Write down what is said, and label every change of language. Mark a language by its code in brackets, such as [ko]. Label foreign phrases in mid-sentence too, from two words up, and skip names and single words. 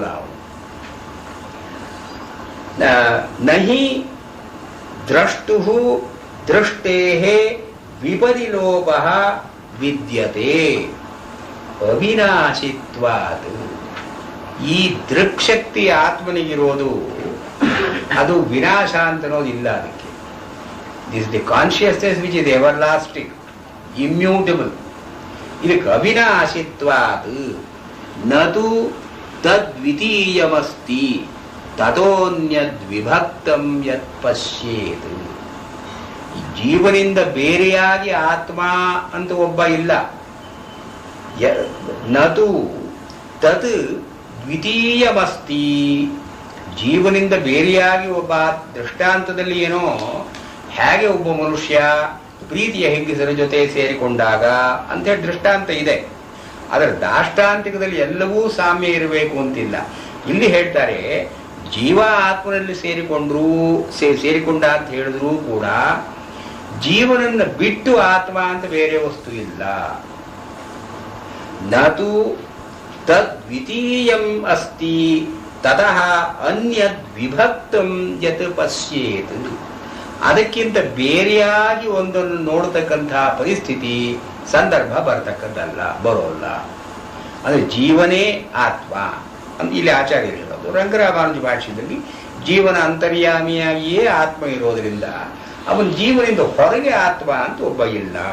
[sa] ಅವನು ನಹಿ ದ್ರಷ್ಟು ದೃಷ್ಟೇ ವಿಪರಿಲೋಪ ವಿದ್ಯತೆ ಅವಿನಾಶಿತ್ವಾತ್. [kn] ಈ ದೃಕ್ಶಕ್ತಿ ಆತ್ಮನಿಗಿರೋದು ಅದು ವಿನಾಶ ಅಂತ ಅನ್ನೋದಿಲ್ಲ. [en] ಅದಕ್ಕೆ this the consciousness which is ever lasting, ಇಮ್ಯೂಟಬಲ್. [sa] ಇದಕ್ಕೆ ಅವಿನಾಶಿತ್ವಾತ್ ನತು ತದ್ವಿತೀಯಮಸ್ತಿ ತಥೋನ್ಯದ್ವಿಭಕ್ತಂ ಯತ್ ಪಶ್ಯೇತ್. [kn] ಈ ಜೀವನಿಂದ ಬೇರೆಯಾಗಿ ಆತ್ಮ ಅಂತ ಒಬ್ಬ ಇಲ್ಲ. [sa] ನತು ತತ್ ದ್ವಿತೀಯಮಸ್ತಿ. [kn] ಜೀವನಿಂದ ಬೇರೆಯಾಗಿ ಒಬ್ಬ, ದೃಷ್ಟಾಂತದಲ್ಲಿ ಏನೋ ಹೇಗೆ ಒಬ್ಬ ಮನುಷ್ಯ ಪ್ರೀತಿಯ ಹೆಂಗಸರ ಜೊತೆ ಸೇರಿಕೊಂಡಾಗ ಅಂತೇಳಿ ದೃಷ್ಟಾಂತ ಇದೆ. ಅದರ ದಾಷ್ಟಾಂತಿಕದಲ್ಲಿ ಎಲ್ಲವೂ ಸಾಮ್ಯ ಇರಬೇಕು ಅಂತಿಲ್ಲ. ಇಲ್ಲಿ ಹೇಳ್ತಾರೆ ಜೀವ ಆತ್ಮನಲ್ಲಿ ಸೇರಿಕೊಂಡ ಅಂತ ಹೇಳಿದ್ರೂ ಕೂಡ ಜೀವನನ್ನ ಬಿಟ್ಟು ಆತ್ಮ ಅಂತ ಬೇರೆ ವಸ್ತು ಇಲ್ಲ. [sa] ನತು ತದ್ವಿತೀಯಂ ಅಸ್ತಿ ತತಃ ಅನ್ಯದ್ ವಿಭಕ್ತಂ ಯತ್ ಪಶ್ಯೇತ್. [kn] ಅದಕ್ಕಿಂತ ಬೇರೆಯಾಗಿ ಒಂದನ್ನು ನೋಡತಕ್ಕಂತಹ ಪರಿಸ್ಥಿತಿ, ಸಂದರ್ಭ ಬರೋಲ್ಲ. ಅಂದ್ರೆ ಜೀವನೇ ಆತ್ಮ ಅಂತ ಇಲ್ಲಿ ಆಚಾರ್ಯರು ಹೇಳೋದು. ರಂಗರಾಮಾನುಜ ಭಾಷ್ಯದಲ್ಲಿ ಜೀವನ ಅಂತರ್ಯಾಮಿಯಾಗಿಯೇ ಆತ್ಮ ಇರೋದ್ರಿಂದ ಅವನ ಜೀವನದಿಂದ ಹೊರಗೆ ಆತ್ಮ ಅಂತ ಒಬ್ಬ ಇಲ್ಲ.